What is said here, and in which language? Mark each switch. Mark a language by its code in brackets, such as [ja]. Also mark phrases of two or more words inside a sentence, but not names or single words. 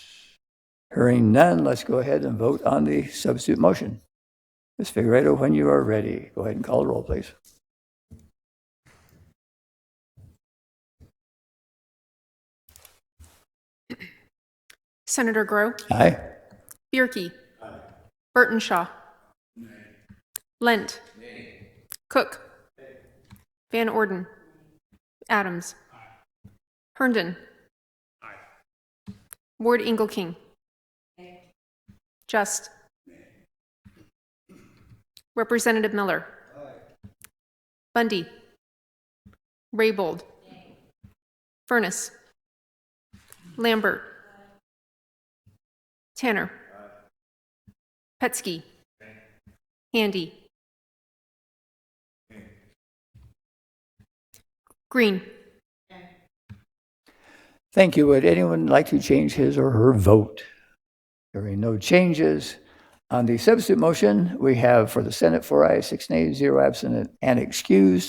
[en] Hearing none, let's go ahead and vote on the substitute motion. Ms. Figueredo, when you are ready, go ahead and call the roll, please. Senator Grow. Aye. Bierke. Aye. Burtonshaw. Nay. Lent. Nay. Cook. Nay. Van Orden. Adams. Aye. Herndon. Aye. Ward Engelking. Nay. Just. Nay. Representative Miller. Aye. Bundy. Raybold. Nay. Furness. Lambert. Tanner. Petsky. Handy. Green. Thank you. Would anyone like to change his or her vote? Hearing no changes. On the substitute motion, we have for the Senate 4 ayes, 6 nays, 0 absent and excused.